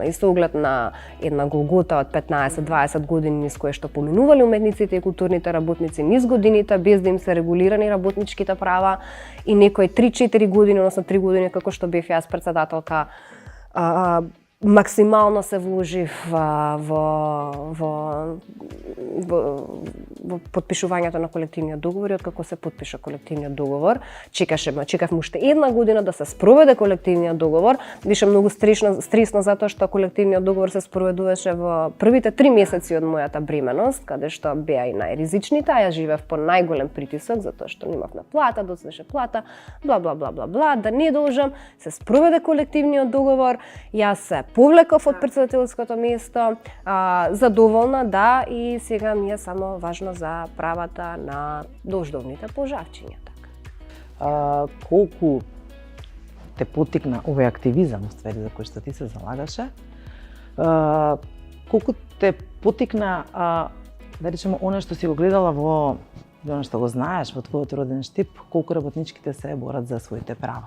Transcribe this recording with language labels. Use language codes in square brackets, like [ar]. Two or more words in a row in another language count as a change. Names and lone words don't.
[mk] И со оглед на една голгота од 15-20 години низ која што поминувале уметниците и културните работници низ годините, без да им се регулирани работничките права, и некои 3-4 години, односно 3 години како што бев јас председателка, максимално се вложив во подпишувањето на колективниот договор, и откако се подпиша колективниот договор, чекав уште една година да се спроведе колективниот договор. Беше многу стресно затоа што колективниот договор се спроведуваше во првите 3 месеци од мојата бременост, каде што беа и најризичните, а ја живеев по најголем притисок затоа што немавме плата, доцвеше плата, бла бла бла бла бла, да не должам, се спроведе колективниот договор, јас се повлеков од председателското место, задоволна, да, и сега ми е само важно за правата на долждовните пожарчиња. Колку те потикна овој активизам, уствари, за кој што ти се залагаше, колку те потикна, да речеме, оно што си го гледала во оно што го знаеш во твојот роден Штип, колку работничките се борат за своите права.